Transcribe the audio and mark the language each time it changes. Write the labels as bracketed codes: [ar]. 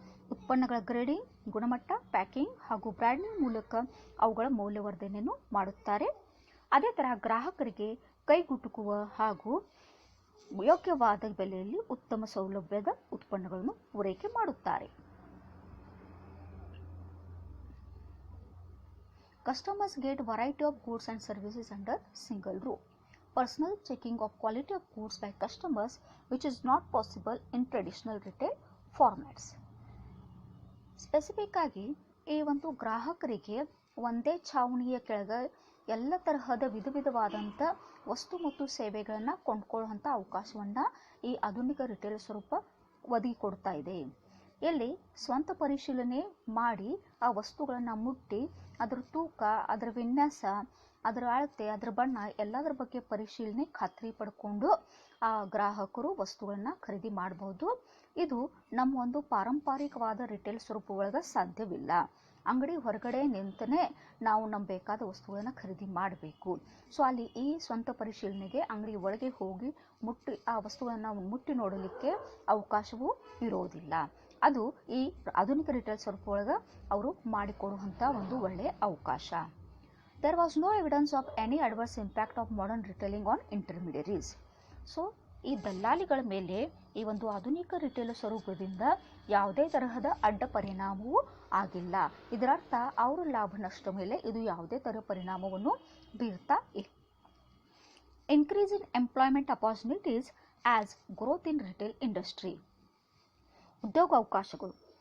[kn] ಉತ್ಪನ್ನಗಳ ಗ್ರೇಡಿಂಗ್, ಗುಣಮಟ್ಟ, ಪ್ಯಾಕಿಂಗ್ ಹಾಗೂ ಬ್ರ್ಯಾಂಡಿಂಗ್ ಮೂಲಕ ಅವುಗಳ ಮೌಲ್ಯವರ್ಧನೆಯನ್ನು ಮಾಡುತ್ತಾರೆ. ಅದೇ ಥರ ಗ್ರಾಹಕರಿಗೆ ಕೈಗುಟುಕುವ ಹಾಗೂ ಯೋಗ್ಯವಾದ ಬೆಲೆಯಲ್ಲಿ ಉತ್ತಮ ಸೌಲಭ್ಯದ ಉತ್ಪನ್ನಗಳನ್ನು ಪೂರೈಕೆ ಮಾಡುತ್ತಾರೆ. [en] Customers get variety of goods and services under single roof. Personal checking of quality of goods by customers, which is not possible in traditional retail formats. [kn] Specific ಆಗಿ ಈ ಒಂದು ಗ್ರಾಹಕರಿಗೆ ಒಂದೇ ಛಾವಣಿಯ ಕೆಳಗೆ ಎಲ್ಲ ತರಹದ ವಿಧವಾದಂಥ ವಸ್ತು ಮತ್ತು ಸೇವೆಗಳನ್ನು ಕೊಂಡ್ಕೊಳ್ಳುವಂಥ ಅವಕಾಶವನ್ನು ಈ ಆಧುನಿಕ ರಿಟೇಲ್ ಸ್ವರೂಪ ಒದಗಿಕೊಡ್ತಾ ಇದೆ. ಇಲ್ಲಿ ಸ್ವಂತ ಪರಿಶೀಲನೆ ಮಾಡಿ ಆ ವಸ್ತುಗಳನ್ನು ಮುಟ್ಟಿ ಅದರ ತೂಕ, ಅದರ ವಿನ್ಯಾಸ, ಅದರ ಅಳತೆ, ಅದರ ಬಣ್ಣ ಎಲ್ಲದರ ಬಗ್ಗೆ ಪರಿಶೀಲನೆ ಖಾತ್ರಿ ಪಡ್ಕೊಂಡು ಆ ಗ್ರಾಹಕರು ವಸ್ತುಗಳನ್ನು ಖರೀದಿ ಮಾಡಬಹುದು. ಇದು ನಮ್ಮ ಒಂದು ಪಾರಂಪರಿಕವಾದ ರಿಟೇಲ್ ಸ್ವರೂಪ ಒಳಗೆ ಸಾಧ್ಯವಿಲ್ಲ. ಅಂಗಡಿ ಹೊರಗಡೆ ನಿಂತನೇ ನಾವು ನಮ್ಮ ಬೇಕಾದ ವಸ್ತುಗಳನ್ನು ಖರೀದಿ ಮಾಡಬೇಕು. ಸೊ ಅಲ್ಲಿ ಈ ಸ್ವಂತ ಪರಿಶೀಲನೆಗೆ ಅಂಗಡಿ ಒಳಗೆ ಹೋಗಿ ಮುಟ್ಟಿ ಆ ವಸ್ತುಗಳನ್ನು ಮುಟ್ಟಿ ನೋಡಲಿಕ್ಕೆ ಅವಕಾಶವೂ ಇರೋದಿಲ್ಲ. ಅದು ಈ ಆಧುನಿಕ ರಿಟೇಲ್ ಸ್ವರೂಪ ಒಳಗೆ ಅವರು ಮಾಡಿಕೊಡುವಂಥ ಒಂದು ಒಳ್ಳೆಯ ಅವಕಾಶ. [en] There was no evidence of any adverse impact of modern retailing on intermediaries. [kn] So ಈ ದಲ್ಲಾಳಿಗಳ ಮೇಲೆ ಈ ಒಂದು ಆಧುನಿಕ ರಿಟೇಲ್ ಸ್ವರೂಪದಿಂದ ಯಾವುದೇ ತರಹದ ಅಡ್ಡ ಪರಿಣಾಮವೂ ಆಗಿಲ್ಲ. ಇದರರ್ಥ ಅವರ ಲಾಭ ನಷ್ಟ ಮೇಲೆ ಇದು ಯಾವುದೇ ಥರ ಪರಿಣಾಮವನ್ನು ಬೀರ್ತಾ ಇಲ್ಲ. [en] Increase in employment opportunities as growth in retail industry. [kn] ಉದ್ಯೋಗಾವಕಾಶಗಳು.